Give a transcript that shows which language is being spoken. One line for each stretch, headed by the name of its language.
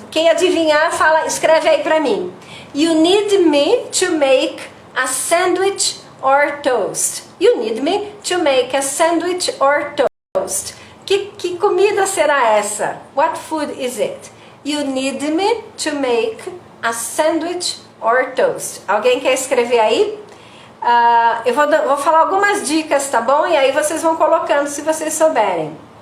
Portuguese: Quem adivinhar, escreve aí pra mim.
English: You need me to make a sandwich or toast. You need me to make a sandwich or toast.
Portuguese: Que comida será essa?
English: What food is it? You need me to make a sandwich or toast.
Portuguese: Alguém quer escrever aí? Eu vou falar algumas dicas, tá bom? E aí vocês vão colocando se vocês souberem.